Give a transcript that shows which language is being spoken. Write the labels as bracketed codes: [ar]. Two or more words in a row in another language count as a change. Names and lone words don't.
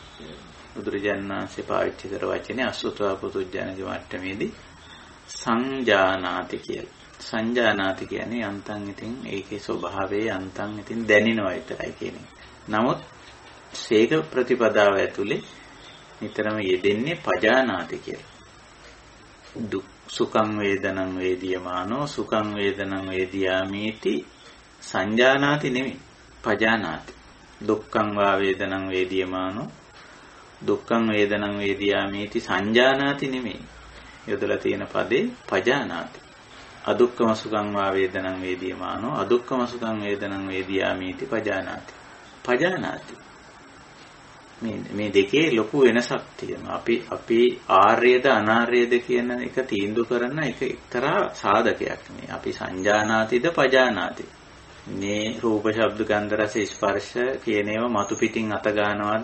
[si] එතෙන්දී බුදුරජාණන් වහන්සේ පාවිච්චි කර වචනේ අසුතවා පුදුජනගේ මට්ටමේදී සංජානාති කියලා. සංජානාති කියන්නේ යන්තම් ඉතින් ඒකේ ස්වභාවය යන්තම් ඉතින් දැනෙනවා විතරයි කියන්නේ. නමුත් සීක ප්‍රතිපදාව ඇතුලේ නිතරම යෙදෙන්නේ පජානාති කියලා. [pi] දුක් සුඛං වේදනං වේදියමානෝ සුඛං වේදනං වේදියාමීති සංජානාති නෙමෙයි පජානාති. දුක්ඛං වා වේදනං වේදියමානෝ දුක්ඛං වේදනං වේදියාමීති සංජානාති නෙමෙයි. [si] යොදලා තියෙන පදේ පජානාති. [pi] අදුක්ඛම සුඛං වා වේදනං වේදියමානෝ අදුක්ඛම සුඛං වේදනං වේදියාමීති පජානාති. පජානාති. [si] මේ දෙකේ ලොකු වෙනසක් තියෙනවා. අපි ආර්යද අනාර්යද කියන එක තීන්දුව කරන එක එක්තරා සාධකයක් නේ. අපි සංජානාතිද පජානාති. මේ රූප ශබ්ද ගන්ධ රස ස්පර්ශ කියන ඒවා මතු පිටින් අත ගන්නවද?